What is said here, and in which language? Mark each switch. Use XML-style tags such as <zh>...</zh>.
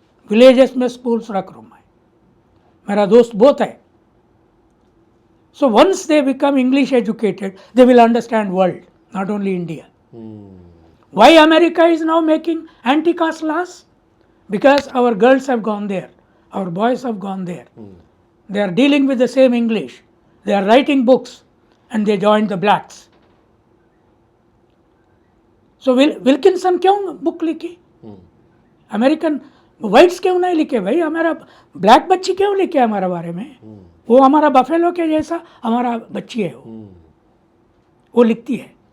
<hi>Villages में schools रख रहा हूँ मैं, मेरा दोस्त बहुत है.</hi> <en>So once they become English educated, they will understand world, not only India. Why America is now making anti-caste laws? Because our girls have gone there, our boys have gone there. They are dealing with the same English. They are writing books and they joined the blacks.</en> <hi>So Wilkinson क्यों book लिखी? American whites क्यों नहीं लिखे भाई? हमारा black बच्ची क्यों लिखे हमारे बारे में? वो हमारा बफेलो के जैसा हमारा बच्ची है, वो लिखती है.</hi>